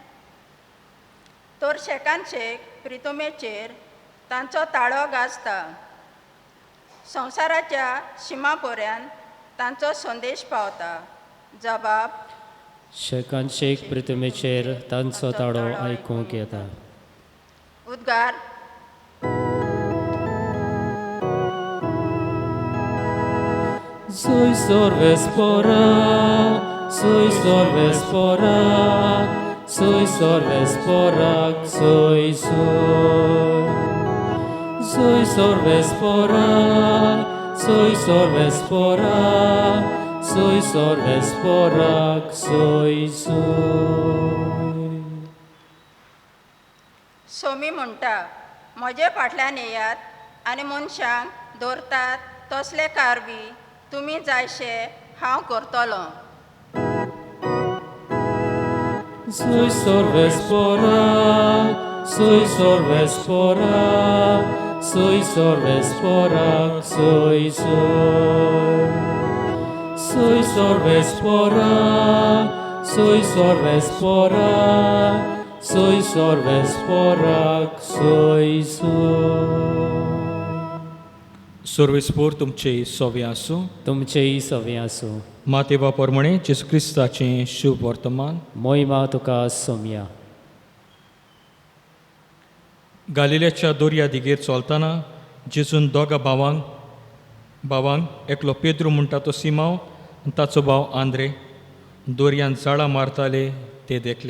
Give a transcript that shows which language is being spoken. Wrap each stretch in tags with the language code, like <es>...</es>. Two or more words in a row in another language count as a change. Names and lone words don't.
<kok>तर शेकान शेक प्रितुमेचेर तांचो ताळो गाजता. संवसाराच्या शिमा पर्यंत तांचो संदेश पावता. जबाब, शेकान शेक प्रितुमेचेर तांचो ताळो आयकूंक येता. उद्गार. Sui sorvespora, sui sorvespora, sui sorvespora, sui sui. Sui sorvespora, sui sorvespora, sui sorvespora, sui sui. सोमी म्हणटा, म्हजे फाटल्यान येयात आनी मनशांक दवरतात तसले कारवी तुमी जायशे हांव करतलों. Sui sorvespora, sui sorvespora, sui sorvespora, sui sui. Sui sorvespora, sui sorvespora, sui sorvespora, sui sui. सर्वेस्पोर तुमचे सोवे आसूं. तुमचेय सवे आसूं. मातेवा प्रमाणे जेसू क्रिस्ताचें शुभ वर्तमान. मोहिमा तुका सोम्या. गालिल्याच्या दोर्या दिगेर चलतना जेजून दोगा भावांक एकलो पेद्रू म्हणटा तो सिमांव आनी ताचो भाव आंद्रे दोर्यान जाळां मारताले ते देखले.</kok>